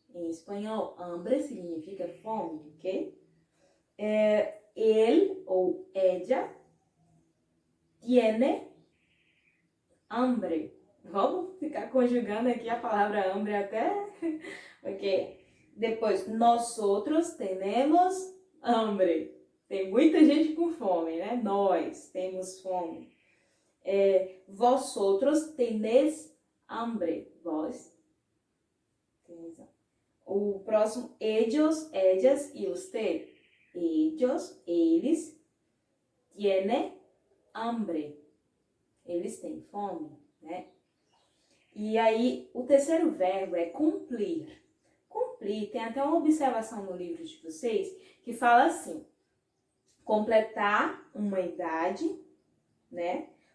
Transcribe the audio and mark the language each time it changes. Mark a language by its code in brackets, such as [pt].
[pt] Em espanhol, hambre significa fome, ok? [es] Él [pt] ou [es] ella tiene hambre. [pt] Vamos ficar conjugando aqui a palavra hambre até, ok? Depois, [es] nosotros tenemos hambre. [pt] Tem muita gente com fome, né? Nós temos fome. [es] Vosotros tenéis hambre. [pt] Vós [es] tenéis hambre. [pt] O próximo, ellos, ellas e usted. [es] Ellos, [pt] eles, [es] tiene hambre. [pt] Eles têm fome, né? E aí, o terceiro verbo é cumprir. Cumprir, tem até uma observação no livro de vocês que fala assim: completar uma idade, né?